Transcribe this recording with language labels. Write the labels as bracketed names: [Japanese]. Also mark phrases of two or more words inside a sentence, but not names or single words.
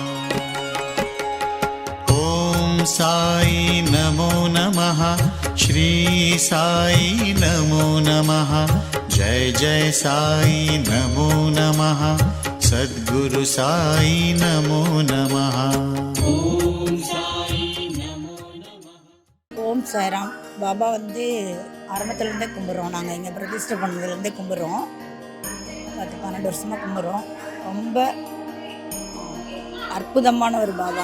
[Sanskrit] ओम साई नमो नमः। श्री साई नमो नमः। जय जय साई नमो नमः। सद्गुरु साई नमो नमः। [Tamil] ஓம் சாய்ராம். பாபா ஆரம்பத்துலேருந்தே கும்பிட்றோம். நாங்கள் இங்கே பிரதிஷ்டை பண்ணதுலேருந்தே கும்பிட்றோம். 10-12 வருஷமாக கும்பிட்றோம். ரொம்ப அற்புதமான ஒரு பாபா.